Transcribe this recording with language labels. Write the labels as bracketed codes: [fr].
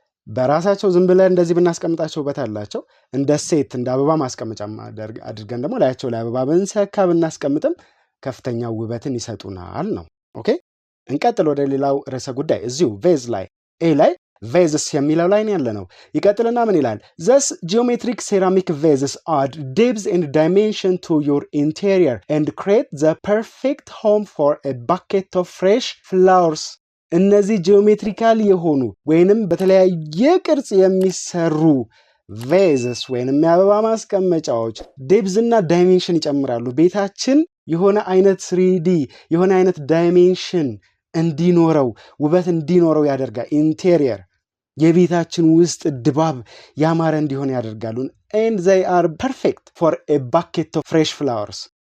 [am] በራሳቸው ዝም ብለን እንደዚህ ብናስቀምጣቸው ውበት አላቸው። እንደ ሴት እንደ አበባ ማስቀመጫ አድርገን ደግሞ ላያቸው ላይ አበባ ብንሰካ ብናስቀምጥም ከፍተኛ ውበትን ይሰጡናል ነው። ኦኬ እንቀጥል ወደ ሌላው ርዕሰ ጉዳይ እዚሁ ቬዝ ላይ ኤ ላይ ቬዝስ የሚለው ላይ ያለ ነው። ይቀጥልና ምን ይላል? [en] Thus geometric ceramic vases add depth and dimension to your interior and create the perfect home for a bucket of fresh flowers. [am] እነዚህ ጂኦሜትሪካል የሆኑ ወይንም በተለያየ ቅርጽ የሚሰሩ ቬዝስ ወይንም የአበባ ማስቀመጫዎች ዴፕዝ እና ዳይሜንሽን ይጨምራሉ። ቤታችን የሆነ አይነት 3D የሆነ አይነት ዳይሜንሽን እንዲኖረው ውበት እንዲኖረው ያደርጋል። ኢንቴሪየር የቤታችን ውስጥ ድባብ ያማረ እንዲሆን ያደርጋሉ። [en] and they are perfect for a bucket of fresh flowers.